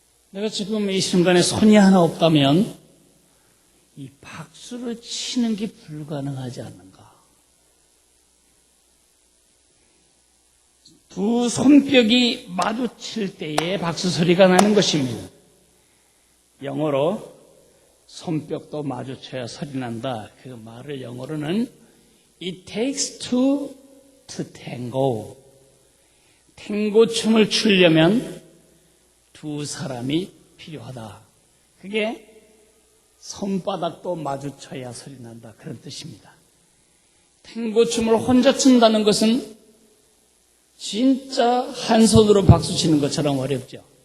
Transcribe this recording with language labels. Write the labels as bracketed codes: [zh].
[ko] 내가 지금 이 순간에 손이 하나 없다면 이 박수를 치는 게 불가능하지 않는가. 두 손뼉이 마주칠 때에 박수 소리가 나는 것입니다. 영어로 손뼉도 마주쳐야 소리 난다. 그 말을 영어로는 [en] It takes two to tango. [ko] 탱고 춤을 추려면 두 사람이 필요하다. 그게 손바닥도 마주쳐야 소리 난다. 그런 뜻입니다. 탱고 춤을 혼자 춘다는 것은 진짜 한 손으로 박수 치는 것처럼 어렵죠.